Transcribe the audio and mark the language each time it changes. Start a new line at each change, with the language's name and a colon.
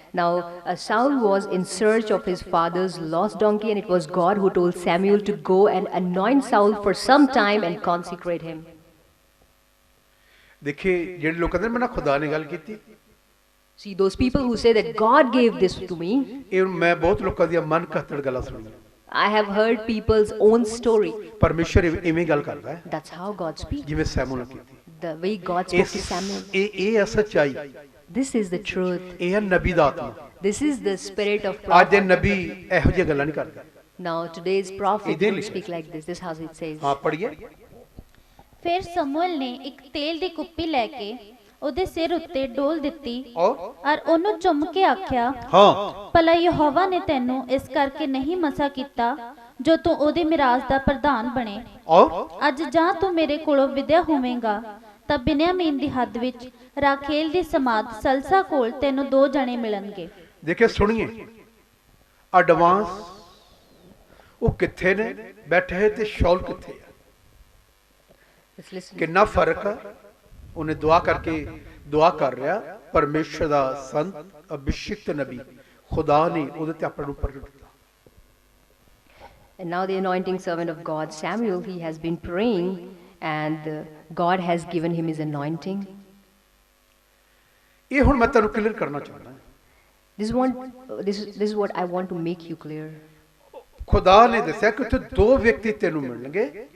English: Now Saul was in search of his father's lost donkey, and it was God who told Samuel to go and anoint Saul for some time and consecrate him.
Punjabi: ਦੇਖੇ ਜਿਹੜੇ ਲੋਕ ਕਹਿੰਦੇ ਮੈਂ ਨਾ ਖੁਦਾ ਨੇ ਗੱਲ ਕੀਤੀ,
English: See, those people who say that God gave this to me,
Punjabi: ਇਹ ਮੈਂ ਬਹੁਤ ਲੋਕਾਂ ਦੀਆਂ ਮਨ ਘੱਤੜ ਗੱਲਾਂ ਸੁਣੀਆਂ।
English: I have heard people's own story.
Punjabi: ਪਰਮੇਸ਼ਰ ਇਵੇਂ ਗੱਲ ਕਰਦਾ ਹੈ
English: That's how God speaks.
Punjabi: ਜਿਵੇਂ ਸੈਮੂਅਲ ਨੇ ਕੀਤੀ।
English: The way God spoke to Samuel.
Punjabi: ਇਹ ਹੈ ਸੱਚਾਈ,
English: This is the truth.
Punjabi: ਇਹ ਹੈ ਨਬੀ ਦਾ ਆਤਮਾ।
English: This is the spirit of
Punjabi: ਅੱਜ ਦੇ
English: prophet.
Punjabi: ਨਬੀ ਇਹੋ ਜਿਹੀਆਂ ਗੱਲਾਂ ਨਹੀਂ ਕਰਦੇ।
English: Now today's prophet
Punjabi: ਇਹਦੇ
English: don't
Punjabi: ਲਈ।
English: speak like this. This is how it says.
Punjabi: ਹਾਂ ਪੜ੍ਹੀਏ। ਫਿਰ ਸਮੂਏਲ ਨੇ ਇੱਕ ਤੇਲ ਦੀ ਕੁੱਪੀ ਲੈ ਕੇ ਉਹਦੇ ਸਿਰ ਉੱਤੇ ਡੋਲ ਦਿੱਤੀ ਔਰ ਉਹਨੂੰ ਚੁੰਮ ਕੇ ਆਖਿਆ, ਹਾਂ ਭਲਾ ਯਹੋਵਾ ਨੇ ਤੈਨੂੰ ਇਸ ਕਰਕੇ ਨਹੀਂ ਮਸਾ ਕੀਤਾ ਜੋ ਤੂੰ ਉਹਦੀ ਮਿਰਾਸ ਦਾ ਪ੍ਰਧਾਨ ਬਣੇ। ਔਰ ਅੱਜ ਜਾਂ ਤੂੰ ਮੇਰੇ ਕੋਲੋਂ ਵਿਦਿਆ ਹੋਵੇਂਗਾ ਤਾਂ ਬਿਨਿਆਮੀਨ ਦੀ ਹੱਦ ਵਿੱਚ ਰਾਖੇਲ ਦੀ ਸਮਾਧ ਸਲਸਾ ਕੋਲ ਤੈਨੂੰ 2 ਜਣੇ ਮਿਲਣਗੇ। ਦੇਖੇ ਸੁਣੀਏ ਐਡਵਾਂਸ, ਉਹ ਕਿੱਥੇ ਨੇ ਬੈਠੇ ਤੇ ਸ਼ਾਉਲ ਕਿੱਥੇ ਆ,
English: Let's listen.
Punjabi: ਕਿੰਨਾ ਫਰਕ ਆ। ਉਹਨੇ ਦੁਆ ਕਰਕੇ ਦੁਆ ਕਰ ਰਿਹਾ, ਪਰਮੇਸ਼ਰ ਦਾ ਸੰਤ ਅਭਿਸ਼ਿਕਤ ਨਬੀ, ਖੁਦਾ ਨੇ ਉਹਦੇ ਤੇ ਆਪਣੇ ਨੂੰ ਪ੍ਰਗਟ ਕੀਤਾ।
English: And now the anointing servant of God, Samuel, he has been praying and God has given him his anointing.
Punjabi: ਇਹ ਹੁਣ ਮੈਂ ਤੁਹਾਨੂੰ ਕਲੀਅਰ ਕਰਨਾ ਚਾਹੁੰਦਾ।
English: This is what I want to make you clear.
Punjabi: ਖੁਦਾ ਨੇ ਦੱਸਿਆ ਕਿ ਉੱਥੇ 2 ਵਿਅਕਤੀ ਤੈਨੂੰ ਮਿਲਣਗੇ।